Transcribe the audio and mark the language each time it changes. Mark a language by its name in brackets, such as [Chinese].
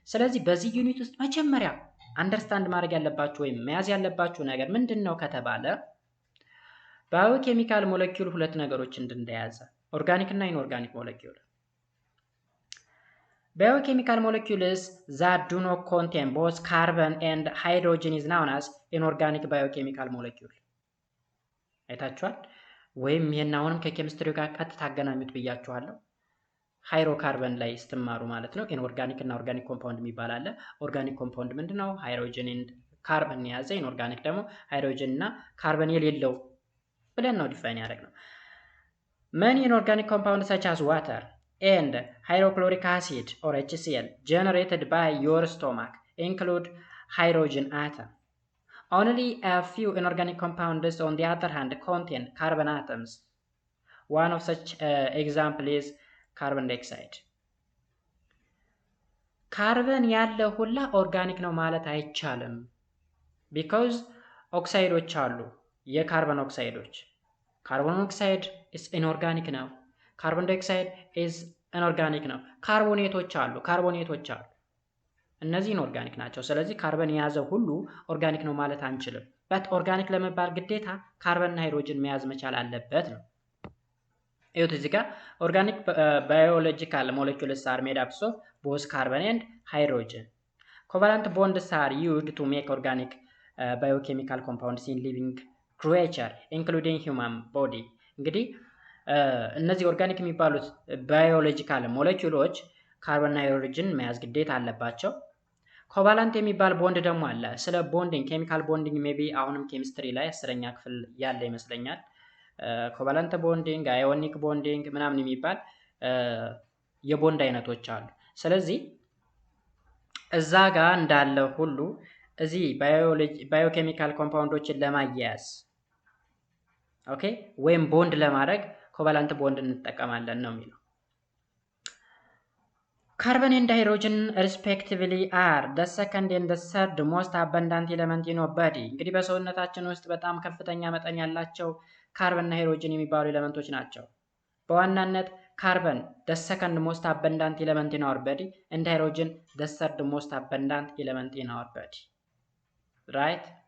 [Amharic] ስለዚህ በዚህ ዩኒት ውስጥ መጀመሪያ አንደርስታንድ ማድረግ ያለባችሁ ወይም መያዝ ያለባችሁ ነገር ምንድነው ከተባለ ባዮኬሚካል ሞለኪውል ሁለት ነገሮች እንደያዘ ኦርጋኒክ እና ኢንኦርጋኒክ ሞለኪውል። [English] biochemical molecules that do not contain both carbon and hydrogen is known as inorganic biochemical molecule. [Amharic] አይታችኋል ወይም ይሄን አሁንም ከኬሚስትሪ ጋር ቀጥታ አገናኙት ብያችኋለሁ። ሃይድሮካርበን ላይ ስትማሩ ማለት ነው። ኢንኦርጋኒክ እና ኦርጋኒክ ኮምፓውንድ የሚባል አለ። ኦርጋኒክ ኮምፓውንድ ምንድነው? ሃይድሮጅን ኤንድ ካርበን የያዘ። ኢንኦርጋኒክ ደግሞ ሃይድሮጅን እና ካርበን የሌለው ብለን ነው ዲፋይን ያደረግነው። [English] Many inorganic compounds such as water and hydrochloric acid or HCl generated by your stomach include hydrogen atom. Only a few inorganic compounds, on the other hand, contain carbon atoms. One of such example is carbon dioxide. [Amharic] ካርበን ያለው ሁላ ኦርጋኒክ ነው ማለት አይቻልም። ቢኮዝ ኦክሳይዶች አሉ፣ የካርበን ኦክሳይዶች። ካርቦን ኦክሳይድ ኢዝ ኢንኦርጋኒክ ነው። ካርቦን ዳይኦክሳይድ ኢዝ ኢንኦርጋኒክ ነው። ካርቦኔቶች አሉ። እነዚህ ኢንኦርጋኒክ ናቸው። ስለዚህ ካርበን የያዘው ሁሉ ኦርጋኒክ ነው ማለት አንችልም። በት ኦርጋኒክ ለመባል ግዴታ ካርበንና ሃይድሮጅን መያዝ መቻል አለበት ነው። እዩት እዚህ ጋር ኦርጋኒክ [English] biological molecules are made up of both carbon and hydrogen. Covalent bonds are used to make organic biochemical compounds in living creature including human body. [Amharic] እንግዲህ እነዚህ ኦርጋኒክ የሚባሉት ባዮሎጂካል ሞለኪውሎች ካርበንና ሃይድሮጅን መያዝ ግዴታ አለባቸው። ኮቫለንት የሚባል ቦንድ ደግሞ አለ። ስለ ቦንዲንግ ኬሚካል ቦንዲንግ ሜቢ አሁንም ኬሚስትሪ ላይ 10ኛ ክፍል ያለ ይመስለኛል። ኮቫለንት ቦንዲንግ፣ አዮኒክ ቦንዲንግ ምናምን የሚባል የቦንድ አይነቶች አሉ። ስለዚህ እዛ ጋር እንዳለ ሁሉ እዚህ ባዮኬሚካል ኮምፓውንዶችን ለማያያዝ ኦኬ ወይም ቦንድ ለማድረግ ኮቫለንት ቦንድ እንጠቀማለን ነው የሚለው። [English] Carbon and hydrogen respectively are the second and the third most abundant element in our body. [Amharic] እንግዲህ በሰውነታችን ውስጥ በጣም ከፍተኛ መጠን ያላቸው ካርበን እና ሃይድሮጅን የሚባሉ ኤሌመንቶች ናቸው። በዋናነት ካርበን [English] the second most abundant element in our body and hydrogen the third most abundant element in our body. Right?